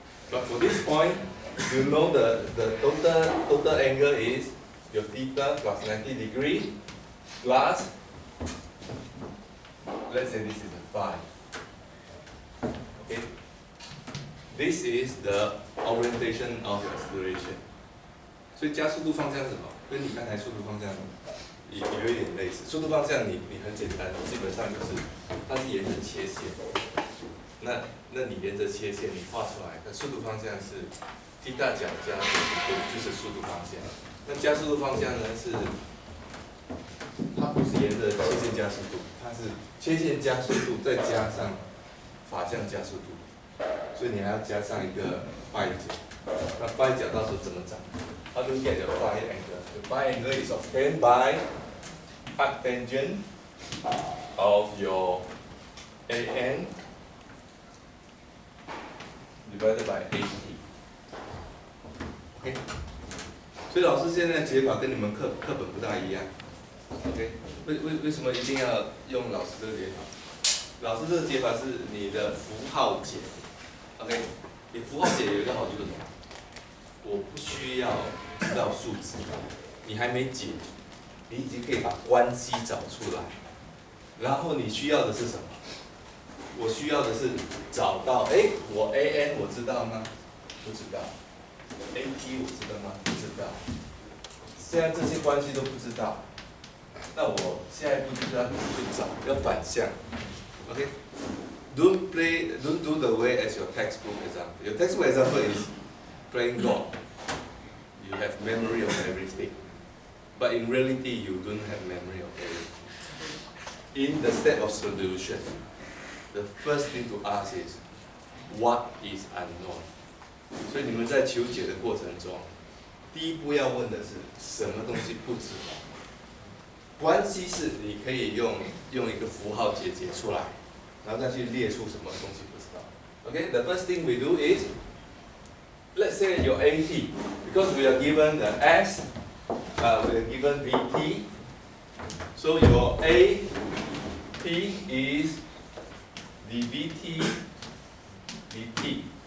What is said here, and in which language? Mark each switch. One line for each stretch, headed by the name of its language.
English: But for this point, you know the total angle is your theta plus 90 degrees plus, let's say this is a phi. Okay? This is the orientation of your acceleration.
Chinese: 所以加速度方向是什么？跟你刚才速度方向有一点类似。速度方向你很简单，基本上就是它是沿着切线。那你沿着切线你画出来的速度方向是 θ 角加90度，就是速度方向。那加速度方向呢是，它不是沿着切线加速度，它是切线加速度再加上法向加速度，所以你还要加上一个phi角。那phi角到时候怎么找？
English: How do you get your phi angle? The phi angle is obtained by arctangent of your AN divided by AT.
Chinese: OK， 所以老师现在的解法跟你们课本不大一样。 OK， 为什么一定要用老师这个解法？老师这个解法是你的符号解。OK， 你符号解有一个好处是什么？我不需要知道数值，你还没解，你已经可以把关系找出来。然后你需要的是什么？我需要的是找到，我 AN 我知道吗？不知道。AT 我知道吗？不知道。现在这些关系都不知道，那我下一步就要去找，要反向。
English: OK， don't do the way as your textbook example. Your textbook example is playing golf. You have memory of everything, but in reality you don't have memory of everything. In the step of solution, the first thing to ask is what is unknown.
Chinese: 所以你们在求解的过程中，第一步要问的是什么东西不知道。关系是你可以用一个符号解出来，然后再去列出什么东西不知道。
English: Okay, the first thing we do is, let's say your AT, because we are given the S, we are given VT, so your AT is dVT dt.